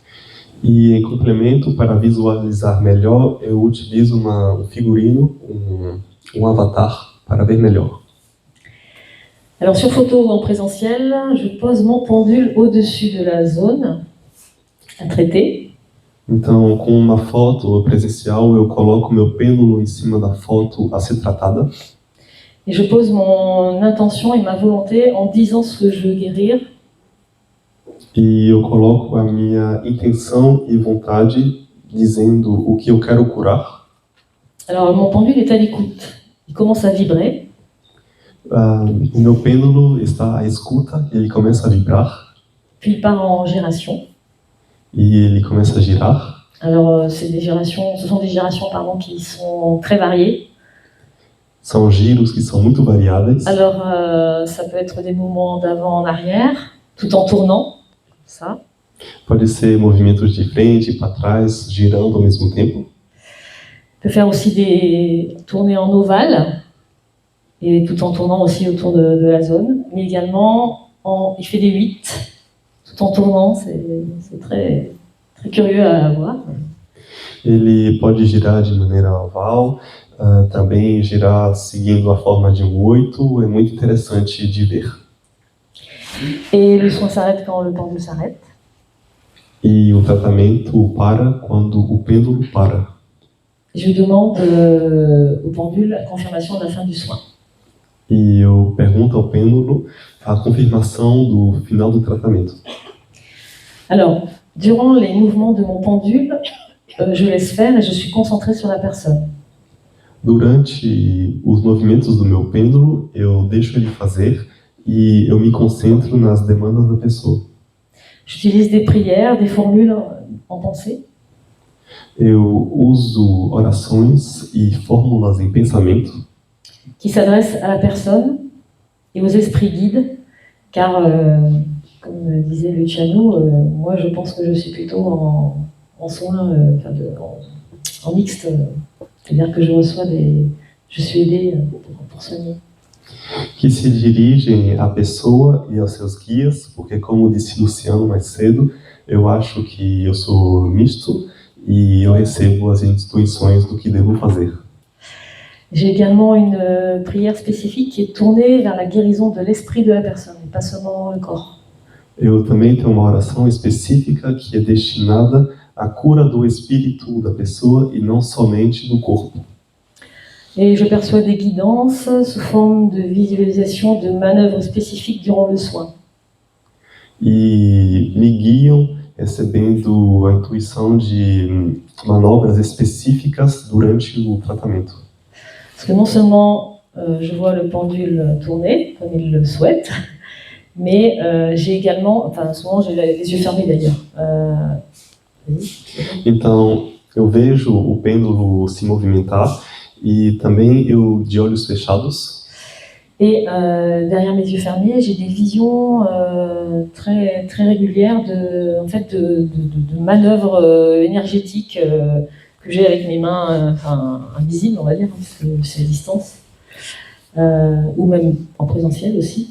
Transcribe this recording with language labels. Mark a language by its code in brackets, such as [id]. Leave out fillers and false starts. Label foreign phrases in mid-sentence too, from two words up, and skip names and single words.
[pt] E em complemento, para visualizar melhor, eu utilizo um figurino, um avatar, para ver melhor. [fr] Alors sur photo ou en présentiel, je pose mon pendule au-dessus de la zone à traiter. [pt] Então, com uma foto presencial, eu coloco meu pêndulo em cima da foto a ser tratada. [fr] Et je pose mon intention et ma volonté en disant ce que je veux guérir. [pt] E eu coloco a minha intenção e vontade dizendo o que eu quero curar. [fr] Alors mon pendule est à l'écoute. Il commence à vibrer. [pt] O meu pêndulo está à escuta, ele começa a vibrar. [fr] Puis il part en giration. [pt] E ele começa a girar. [fr] Alors ce sont des gyrations qui sont très variées. [pt] São giros que são muito variáveis. [fr] Alors ça peut être des mouvements d'avant en arrière, tout en tournant. Ça. [pt] Pode ser movimentos de frente para trás, girando ao mesmo tempo. [fr] Peut faire aussi des tournées en ovale, et tout en tournant aussi autour de la zone. Mais également, il fait des 8, tout en tournant. C'est très, très curieux à voir. [pt] Ele pode girar de maneira oval, também girar seguindo a forma de 8. É muito interessante de ver. [fr] Et le soin s'arrête quand le pendule s'arrête. [pt] E o tratamento para quando o pêndulo para. [fr] Je demande au pendule la confirmation de la fin du soin. [pt] E eu pergunto ao pêndulo a confirmação do final do tratamento. [fr] Alors, durant les mouvements de mon pendule, je laisse faire et je suis concentrée sur la personne. [pt] Durante os movimentos do meu pêndulo, eu deixo ele fazer e eu me concentro nas demandas da pessoa. [fr] J'utilise des prières, des formules en pensée. [pt] Eu uso orações e fórmulas em pensamento [fr] qui s'adressent à la personne et aux esprits guides, car, comme disait Luciano, moi je pense que je suis plutôt en soins, en mixte, c'est-à-dire que je suis aidée pour soigner. [pt] que se dirigem à pessoa e aos seus guias, porque como disse Luciano mais cedo, eu acho que eu sou misto e eu recebo as instruções do que devo fazer. [fr] J'ai également une prière spécifique qui est tournée vers la guérison de l'esprit de la personne, et pas seulement le corps. [pt] Eu também tenho uma oração específica que é destinada a cura do espírito da pessoa e não somente do corpo. [fr] Et je perçois des guidances sous forme de visualisation de manœuvres spécifiques durant le soin. [pt] E me guiam recebendo a intuição de manobras específicas durante o tratamento. [fr] Parce que non seulement je vois le pendule tourner comme il le souhaite, mais j'ai également, enfin souvent j'ai les yeux fermés d'ailleurs. [pt] Então, eu vejo o pêndulo se movimentar e também eu de olhos fechados. [fr] Et derrière mes yeux fermés, j'ai des visions très, très régulières de manœuvres énergétiques que j'ai avec mes mains invisibles, on va dire, parce que c'est à distance, ou même en présentiel aussi.